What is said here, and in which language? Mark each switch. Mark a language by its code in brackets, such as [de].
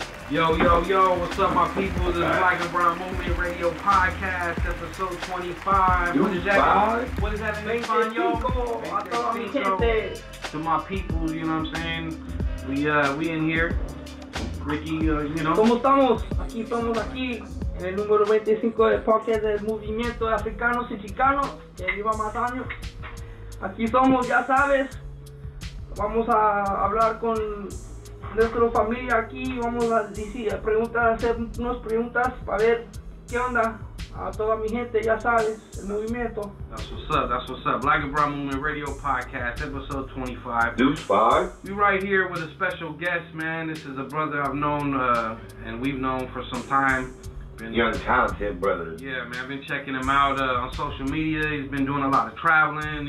[en] Yo, what's up, my people? This is Black and Brown Movement Radio Podcast, episode 25. What is that in Espanol? To my people, you know what I'm saying? We in here. Ricky, you know. [es] ¿Cómo estamos? Aquí estamos aquí en el número 25 del podcast del movimiento de africanos y chicanos que lleva más años. Aquí somos, ya sabes. Vamos a hablar con nuestra familia aquí. Vamos a hacer unas preguntas para ver qué onda. A toda mi gente, ya sabes, el movimiento. [en] That's what's up. Black and Brown Movement Radio Podcast, episode 25. Deuce 5. We right here with a special guest, man. This is a brother I've known, and we've known for some time. Young, talented brother. Yeah, man, I've been checking him out on social media. He's been doing a lot of traveling.